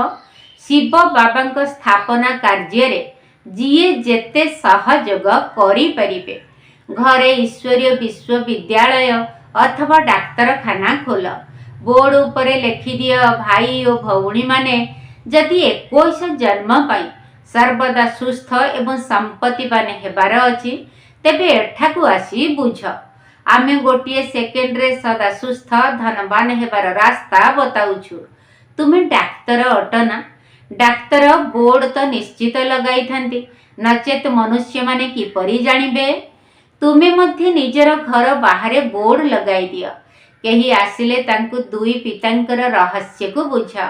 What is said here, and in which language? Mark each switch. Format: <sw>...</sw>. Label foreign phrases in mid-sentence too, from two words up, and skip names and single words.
<or>ଶିବ ବାବାଙ୍କ ସ୍ଥାପନା କାର୍ଯ୍ୟ ରେ ଯିଏ ଯେତେ ସହଯୋଗ କରି ପାରିବେ। ଘରେ ଈଶ୍ୱରୀୟ ବିଶ୍ୱବିଦ୍ୟାଳୟ ଅଥବା ଡାକ୍ତରଖାନା ଖୋଲ। ବୋର୍ଡ ଉପରେ ଲେଖି ଦିଅ ଭାଇ ଔର ଭଉଣୀ ମାନେ ଯଦି 21 ଜନ୍ମ ପାଇଁ ସର୍ବଦା ସୁସ୍ଥ ଏବଂ ସମ୍ପତ୍ତିବାନ ହେବାର ଅଛି ତେବେ ଏଠାକୁ ଆସି ବୁଝ। ଆମେ ଗୋଟେ ସେକେଣ୍ଡ ରେ ସଦା ସୁସ୍ଥ ଧନବାନ ହେବାର ରାସ୍ତା ବତାଉଛୁ। ତୁମେ ଡାକ୍ତର ଅଟ ନା। ଡାକ୍ତର ବୋର୍ଡ ତ ନିଶ୍ଚିତ ଲଗାଇ ଥାନ୍ତି, ନଚେତ୍ ମନୁଷ୍ୟ ମାନେ କିପରି ଜାଣିବେ। ତୁମେ ମଧ୍ୟ ନିଜର ଘର ବାହାରେ ବୋର୍ଡ ଲଗାଇ ଦିଅ। କେହି ଆସିଲେ ତାଙ୍କୁ 2 ପିତାଙ୍କର ରହସ୍ୟ କୁ ବୁଝାଅ।</or>